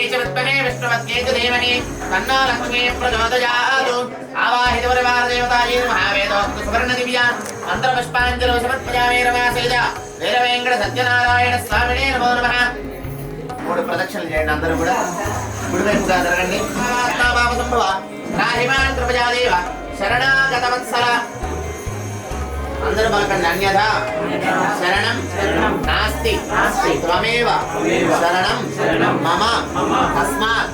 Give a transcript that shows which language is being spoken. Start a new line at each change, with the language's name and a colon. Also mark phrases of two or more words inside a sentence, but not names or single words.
Sanskrit: च विद्महे विष्णुपत्न्यै च धीमहि तन्नो लक्ष्मीः प्रचोदयात् आवाहितपरिवारदेवतायै नमः वेदोक्त सुवर्णदिव्या मन्त्रपुष्पाञ्जलौ समर्पयामि रमासेज వీరవేంకట సత్యనారాయణ స్వామినే నమో నమః.
Telugu: 3 ప్రదక్షిణలు చేయండి అందరూ కూడా. కుడివైపుగా జరగండి.
Sanskrit: బాబా సంభవ రాహిమాన్ కృపజాదేవ శరణాగత వత్సల
Telugu: అందరూ పలకండి.
Sanskrit: అన్యథా శరణం నాస్తి త్వమేవ శరణం మమ తస్మాత్